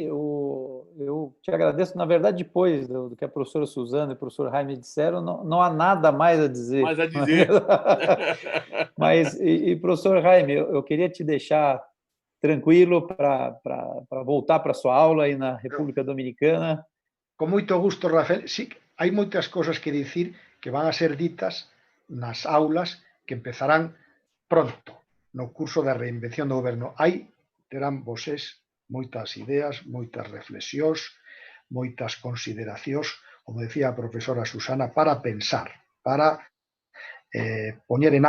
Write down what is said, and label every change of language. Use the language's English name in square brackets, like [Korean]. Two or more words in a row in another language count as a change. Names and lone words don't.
[Portuguese] Eu te agradeço, na verdade, depois do que a professora Suzana e o professor Jaime disseram, não há nada mais a dizer. Mais a dizer. Mas, professor Jaime, eu queria te deixar tranquilo para voltar para a sua aula aí na República Dominicana. Com muito gosto, Rafael. [Galician] Sí, hai moitas cosas que dicir que van a ser ditas nas aulas que empezarán pronto no curso de reinvención do goberno. Terán voses moitas ideas, moitas reflexións, moitas consideracións, como decía a profesora Susana, para pensar, para poñer en